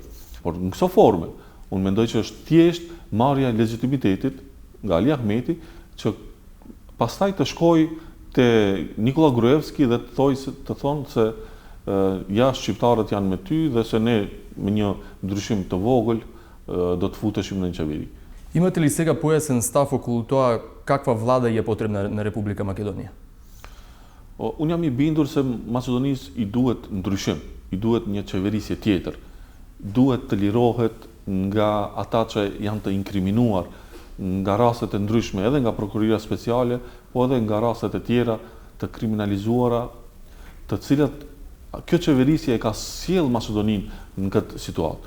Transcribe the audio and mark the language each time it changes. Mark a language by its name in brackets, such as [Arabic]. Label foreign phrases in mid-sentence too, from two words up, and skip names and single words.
[Albanian] Por në këso forme, unë mendoj që është thjesht marrja e legitimitetit nga Ali Ahmeti që pastaj të shkojë te Nikola Gruevski dhe të thonë se ja shqiptarët janë me ty dhe se ne me një ndryshim të vogël do të futeshim në një qeveri. [Macedonian] Imate li сега поясен став около тоа каква влада е потребна на Република Македонија? [Albanian] Unë jam i bindur se Maqedonisë i duhet ndryshim, i duhet një qeverisje tjetër. Duhet të lirohet nga ata që janë të inkriminuar nga rastet e ndryshme, edhe nga prokuroria speciale, po edhe nga rastet e tjera të kriminalizuara, të cilat kjo qeverisje e ka sjell Maqedoninë në këtë situatë.